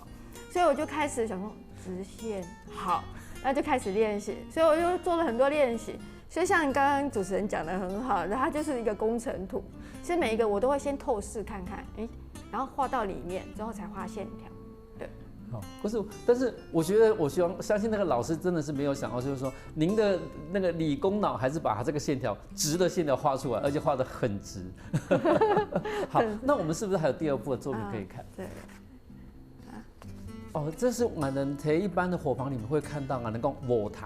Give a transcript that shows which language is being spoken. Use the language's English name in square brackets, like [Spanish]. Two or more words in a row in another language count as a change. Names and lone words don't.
[Chinese] 所以我就開始想說直線好，那就開始練習。所以我就做了很多練習。所以像剛剛主持人講得很好，它就是一個工程圖。其實每一個我都會先透視看看，然後畫到裡面之後才畫線條。對。不是，但是我覺得，我相信那個老師真的是沒有想到，就是說您的那個理工腦還是把它這個線條直的線條畫出來，而且畫得很直。好，那我們是不是還有第二部的作品可以看？對。哦，這是我們在一般的火房裡面會看到我們講火堂。